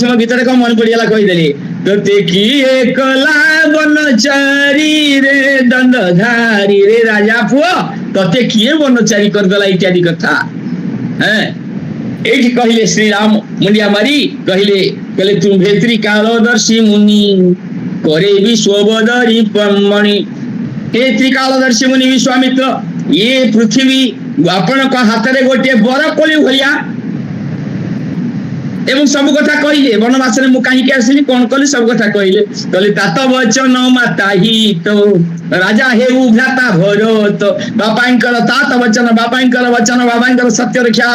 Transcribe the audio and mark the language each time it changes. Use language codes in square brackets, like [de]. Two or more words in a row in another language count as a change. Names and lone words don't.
[or] ମୋ ଭିତରେ କଣ ମନେ ପଡିଗଲା, କହିଦେଲି। ତତେ କିଏ କଲା ବନଚାରୀ ରେ ଦଣ୍ଡଧାରୀ। ରେ ରାଜା ପୁଅ, ତତେ କିଏ ବନଚାରୀ କରିଦେଲା, ଇତ୍ୟାଦି କଥା। ଏଇଠି କହିଲେ ଶ୍ରୀରାମ ମୁଣ୍ଡିଆ ମାରି କହିଲେ, କହିଲେ ତୁମ୍ଭେ ତ୍ରିକାଳଦର୍ଶୀ ମୁନି, କରେ ବିଶ୍ୱବଦରୀ ମଣି। [hi] हे त्रिकालदर्शी मुनि विश्वामित्र, ये पृथ्वी [or] ଆପଣଙ୍କ ହାତରେ ଗୋଟିଏ ବରକୋଳି ଭଳିଆ। ଏବଂ ସବୁ କଥା କହିଲେ, ବନବାସରେ ମୁଁ କାହିଁକି ଆସିଲି, କଣ କଲି, ସବୁ କଥା କହିଲେ। କହିଲେ ତାତ ବଚନ ମାତା ହିତ, ରାଜା ହେଉ ଭ୍ରାତା ଭରତ। ବାପାଙ୍କର ତାତ ବଚନ, ବାପାଙ୍କର ବଚନ, ବାବାଙ୍କର ସତ୍ୟ ରକ୍ଷା ହବ।